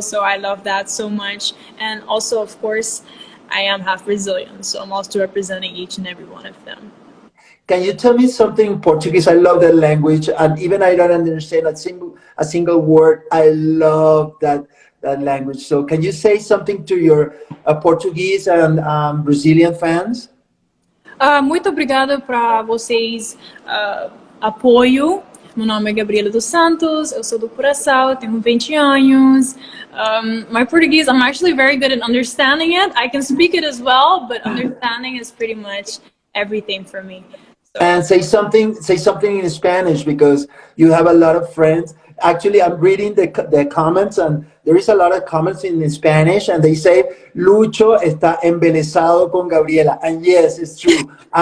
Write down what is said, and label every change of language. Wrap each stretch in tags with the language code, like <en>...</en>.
<en>So I love that so much. And also, of course, I am half Brazilian, so I'm also representing each and every one of them. Can you tell me something in Portuguese? I love that language, and even I don't understand a single word. I love that language. So can you say something to your Portuguese and Brazilian fans?</en> <pt>Muito obrigada para vocês, apoio. Meu nome é Gabriela Dos Santos, eu sou do Curaçao, tenho 20 anos.</pt> <en>My Portuguese, I'm actually very good at understanding it. I can speak it as well, but understanding is pretty much everything for me. And say something in Spanish because you have a lot of friends. Actually, I'm reading the comments, and there is a lot of comments in Spanish, and they say</en> <es>Lucho está embelesado con Gabriela,</es> <en>and yes, it's true.</en>